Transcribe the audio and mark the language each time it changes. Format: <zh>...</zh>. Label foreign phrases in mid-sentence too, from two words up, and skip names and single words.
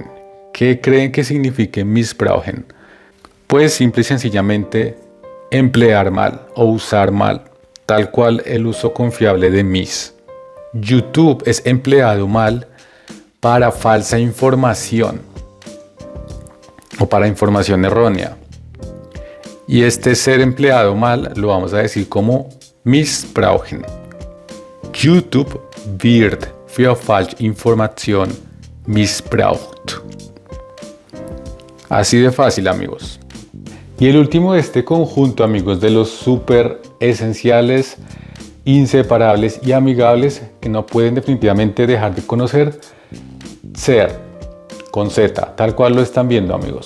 <es>¿Qué creen que signifique missbrauchen? Pues simple y sencillamente emplear mal o usar mal, tal cual el uso confiable de miss. YouTube es empleado mal para falsa información o para información errónea. Y este ser empleado mal lo vamos a decir como missbrauchen.</es> <de>YouTube wird für Falschinformation missbraucht.</de> <es>Así de fácil, amigos. Y el último de este conjunto, amigos, de los súper esenciales, inseparables y amigables que no pueden definitivamente dejar de conocer, ser, con Z, tal cual lo están viendo, amigos.</es>